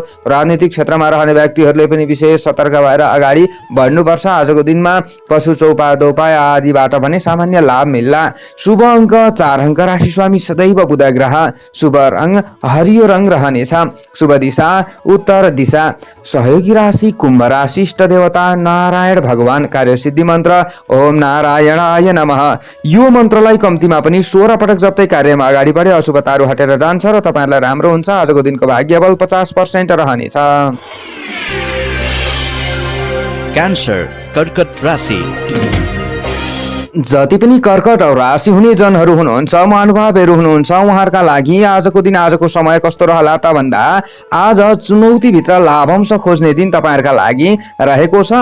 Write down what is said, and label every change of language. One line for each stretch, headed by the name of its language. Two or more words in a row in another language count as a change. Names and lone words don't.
Nepali: राजनीतिक क्षेत्रमा रहने व्यक्तिहरूले पनि विशेष सतर्क भएर अगाडि बढ्नुपर्छ। आजको दिनमा पशु चौपा दोपा आदिबाट भने सामान्य लाभ मिल्ला। शुभ अङ्क 4 अङ्क। राशि स्वामी सदैव बुध ग्रह। शुभ रङ हरियो रङ रहनेछ। शुभ दिशा उत्तर दिशा। सहयोगी राशि कुम्भ राशि। इष्ट देवता नारायण भगवान। कार्यसिद्धि मन्त्र
Sanskrit: ओम नारायणाय नमः।
Nepali: यो मन्त्रलाई कम्तीमा पनि 16 पटक जप्दै कार्यमा अगाडि बढे अशुभताहरू हटेर जान्छ र तपाईहरुलाई राम्रो हुन्छ। आजको दिनको भाग्यबल 50% रहनेछ। क्यान्सर कर्कट राशि। जति पनि कर्कट राशि हुने जनहरू हुनुहुन्छ, महानुभावहरू हुनुहुन्छ, उहाँहरूका लागि आजको दिन आजको समय कस्तो रहला त भन्दा आज चुनौतीभित्र लाभांश खोज्ने दिन तपाईहरुका लागि रहेको छ।